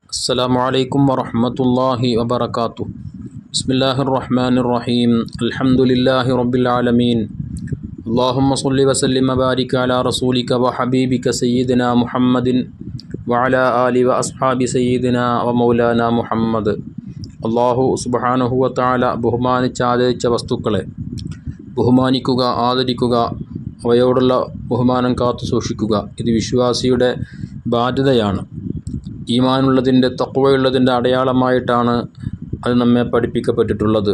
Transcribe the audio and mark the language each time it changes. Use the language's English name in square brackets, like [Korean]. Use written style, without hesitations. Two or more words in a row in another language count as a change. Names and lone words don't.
[Arabic] السلام عليكم ورحمة الله وبركاته. بسم الله الرحمن الرحيم. الحمد لله رب العالمين. اللهم صل وسلم وبارك على رسولك وحبيبك سيدنا محمد وعلى آله وأصحاب سيدنا ومولانا محمد. [Malayalam] അള്ളാഹു [Arabic] سبحانه و تعالى [Malayalam] ബഹുമാനിച്ചാദരിച്ച വസ്തുക്കളെ ബഹുമാനിക്കുക, ആദരിക്കുക, അവയോടുള്ള ബഹുമാനം കാത്തു സൂക്ഷിക്കുക. ഇത് വിശ്വാസിയുടെ ബാധ്യതയാണ്. ഈമാനുള്ളതിൻ്റെ, തഖ്വയുള്ളതിൻ്റെ അടയാളമായിട്ടാണ് അത് നമ്മെ പഠിപ്പിക്കപ്പെട്ടിട്ടുള്ളത്.